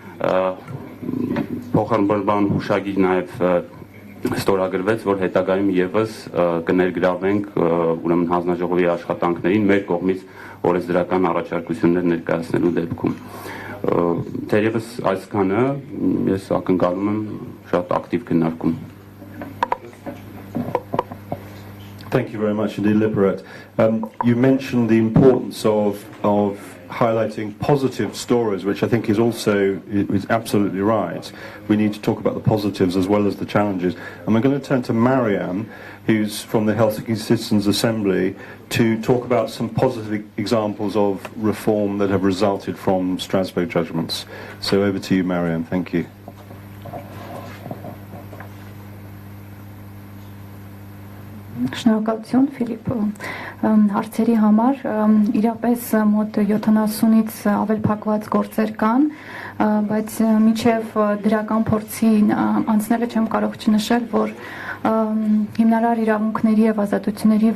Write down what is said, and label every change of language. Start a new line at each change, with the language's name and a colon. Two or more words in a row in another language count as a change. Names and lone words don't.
Armenian: փոխանցման հուշագիր նաև ստորագրվեց, որ հետագայում եւս կներգրավենք ուրեմն հանձնաժողովի աշխատանքներին մեր կողմից օրենսդրական առաջարկություններ ներկայացնելու դեպքում։ Թերևս այսքանը ես ակնկալում եմ շատ ակտիվ քննարկում։
English: Thank you very much indeed, Liberat. You mentioned the importance of highlighting positive stories, which I think is absolutely right. We need to talk about the positives as well as the challenges. And we're going to turn to Mariam, who's from the Helsinki Citizens Assembly, to talk about some positive examples of reform that have resulted from Strasbourg judgments. So over to you, Mariam. Thank you.
Armenian: Շնորհակալություն Ֆիլիպ հարցերի համար իրապես մոտ 70-ից ավել փակված գործեր կան, բայց մինչև դրական փորձի անցնելը չեմ կարող չնշել, որ հիմնարար իրավունքների եւ ազատությունների